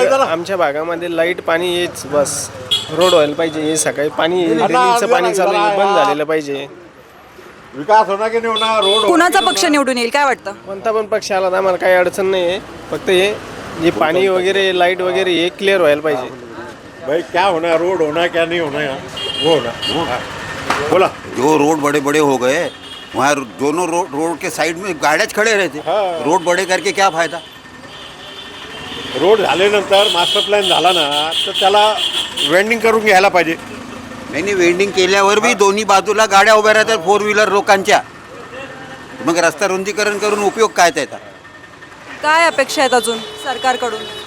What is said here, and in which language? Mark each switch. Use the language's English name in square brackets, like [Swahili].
[Marathi] आमच्या भागामध्ये लाईट, पाणी हेच बस. रोड व्हायला पाहिजे, हे सकाळी पाणी ड्रेनेजचं पाणी चालू आहे, बंद झालेलं पाहिजे. विकास होणार की नाही होणार, रोड कुणाचा पक्ष निवडून येईल काय वाटतं? कोणता पण पक्ष आला तर आम्हाला काही अडचण नाही आहे. फक्त हे जे पाणी वगैरे, लाईट वगैरे हे क्लिअर व्हायला पाहिजे. [Hindi] भाई क्या होना, रोड होना क्या नहीं होना, वो होना. [Marathi] बोला. [Hindi] जो रोड बड़े बड़े हो गए, वहाँ दोनों रोड के साइड में गाड़ियाँ खड़े रहते. रोड बड़े करके क्या फायदा? [Marathi] रोड झाल्यानंतर मास्टर प्लॅन झाला ना, तर त्याला वेंडिंग करून घ्यायला पाहिजे. नाही, वेल्डिंग केल्यावर बी दोन्ही बाजूला गाड्या उभ्या राहतात 4 व्हीलर लोकांच्या. मग रस्ता रुंदीकरण करून उपयोग काय त्याचा? काय अपेक्षा आहेत अजून सरकारकडून?